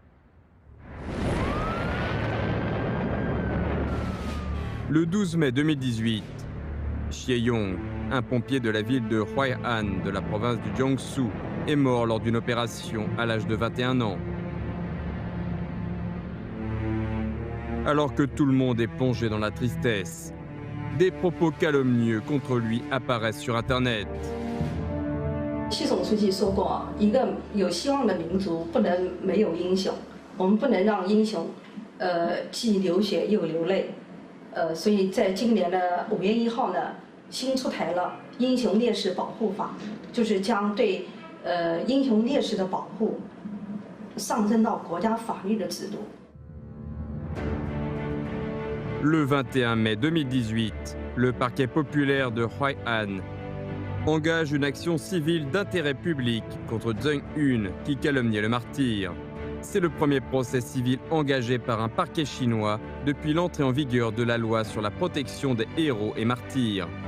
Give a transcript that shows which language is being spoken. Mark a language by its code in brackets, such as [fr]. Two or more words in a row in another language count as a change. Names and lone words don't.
[fr] Le 12 mai 2018, Xie Yong, un pompier de la ville de Huai'an de la province du Jiangsu, est mort lors d'une opération à l'âge de 21 ans. Alors que tout le monde est plongé dans la tristesse, des propos calomnieux contre lui apparaissent sur Internet. [zh] 习总书记说过，一个有希望的民族不能没有英雄，我们不能让英雄，既流血又流泪，所以在今年的5月1号呢，新出台了《英雄烈士保护法》，就是将对英雄烈士的保护上升到国家法律的制度。 [fr] Le 21 mai 2018, le parquet populaire de Huai'an engage une action civile d'intérêt public contre Zheng Yun qui calomniait le martyr. C'est le premier procès civil engagé par un parquet chinois depuis l'entrée en vigueur de la loi sur la protection des héros et martyrs.